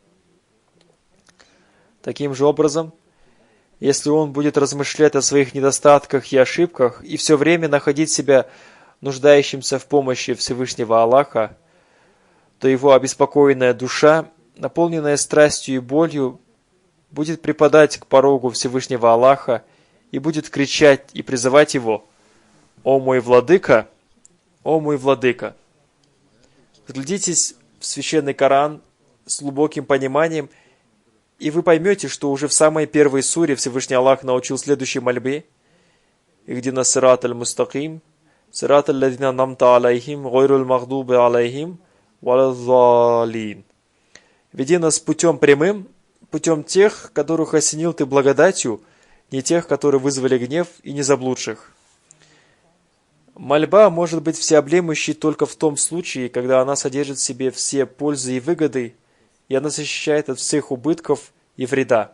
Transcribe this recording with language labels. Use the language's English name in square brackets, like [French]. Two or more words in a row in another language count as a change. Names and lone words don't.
[Russian] Таким же образом, если он будет размышлять о своих недостатках и ошибках и все время находить себя нуждающимся в помощи Всевышнего Аллаха, то его обеспокоенная душа, наполненная страстью и болью, будет припадать к порогу Всевышнего Аллаха и будет кричать и призывать его: «О мой владыка! О мой владыка!» Вглядитесь в священный Коран с глубоким пониманием, и вы поймете, что уже в самой первой суре Всевышний Аллах научил следующей мольбе: [Arabic] «اهدنا الصراط المستقيم صراط الذين أنعمت عليهم غير المغضوب عليهم ولا الضالين». [Russian] «Веди нас путем прямым, путем тех, которых осенил ты благодатью, не тех, которые вызвали гнев, и не заблудших». Мольба может быть всеобъемлющей только в том случае, когда она содержит в себе все пользы и выгоды, и она защищает от всех убытков и вреда.